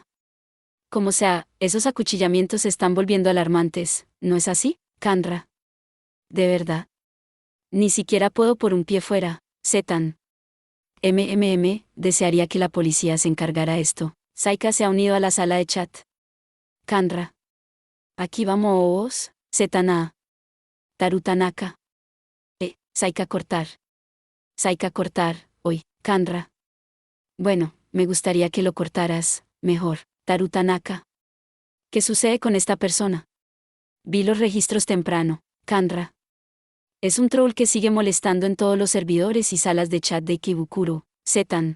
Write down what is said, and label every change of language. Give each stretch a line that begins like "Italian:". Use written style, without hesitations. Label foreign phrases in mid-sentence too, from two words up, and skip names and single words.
Spanish: Como sea, esos acuchillamientos se están volviendo alarmantes, ¿no es así, Kanra? ¿De verdad? Ni siquiera puedo por un pie fuera, Zetan. Desearía que la policía se encargara esto. Saika se ha unido a la sala de chat. Kanra. Aquí vamos, Zetana. Taru Tanaka. Saika cortar. Saika cortar, hoy, Kanra. Bueno, me gustaría que lo cortaras, mejor, Taru Tanaka. ¿Qué sucede con esta persona? Vi los registros temprano, Kanra. Es un troll que sigue molestando en todos los servidores y salas de chat de Ikebukuro, Zetan.